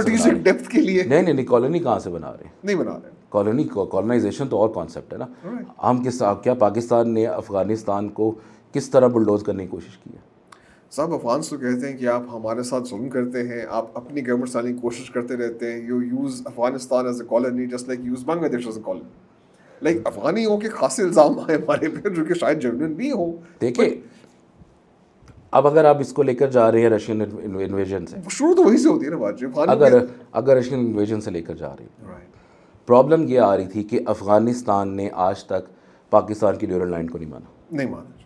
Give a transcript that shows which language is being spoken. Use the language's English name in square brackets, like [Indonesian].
[Urdu] Strategic depth کے لیے نہیں کالونی کہاں سے بنا رہے ہیں؟ نہیں بنا رہے. کالونائزیشن تو اور کانسیپٹ ہے نا. ہم کیا پاکستان نے افغانستان کو کس طرح بلڈوز کرنے کی کوشش کی ہے؟ صاحب افغانس تو کہتے ہیں کہ آپ ہمارے ساتھ ظلم کرتے ہیں, آپ اپنی گورنمنٹ چلانے کی کوشش کرتے رہتے ہیں. [English] You use Afghanistan as a colony just like use Bangladesh as a colony. [Urdu] لائک افغانیوں کے خاصے الزام آئے ہمارے پہ جو کہ شاید جینوئن بھی ہوں. دیکھیں اب اگر آپ اس کو لے کر جا رہے ہیں رشین انویژن سے, شروع تو وہی سے ہوتی ہے نا بات جی. اگر رشین انویژن سے لے کر جا رہی ہے, پرابلم یہ آ رہی تھی کہ افغانستان نے آج تک پاکستان کی ڈیورنڈ لائن کو نہیں مانا.